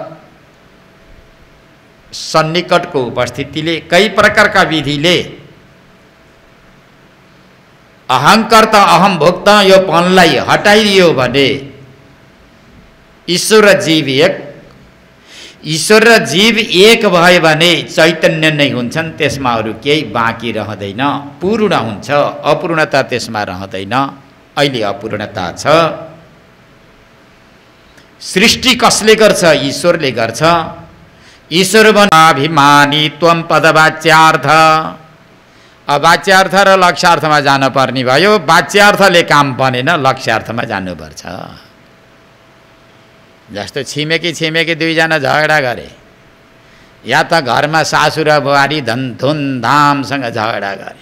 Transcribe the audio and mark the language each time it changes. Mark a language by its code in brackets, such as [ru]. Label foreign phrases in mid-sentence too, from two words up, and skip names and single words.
[ne] सन्निकटको उपस्थितिले, कई प्रकारका विधिले [sa] अहङ्कर्ता अहम भोक्ता [ne] यो पनलाई हटाइदियो भने ईश्वर र जीव एक, ईश्वर र जीव एक भयो भने चैतन्य नै हुन्छन्। त्यसमा अरू केही बाँकी रहँदैन, पूर्ण हुन्छ। अपूर्णता त्यसमा रहँदैन। अहिले अपूर्णता छ। सृष्टि कसले गर्छ? ईश्वरले गर्छ। [sa] ईश्वर अभिमानी त्वम पदवाच्यार्थ। [ne] वाच्यार्थ र लक्ष्यार्थमा जानुपर्ने भयो। वाच्यार्थले काम बनेन, लक्ष्यार्थमा जानुपर्छ। जस्तो छिमेकी दुईजना झगडा गरे, या त घरमा सासु र बुहारी धुमधामसँग झगडा गरे।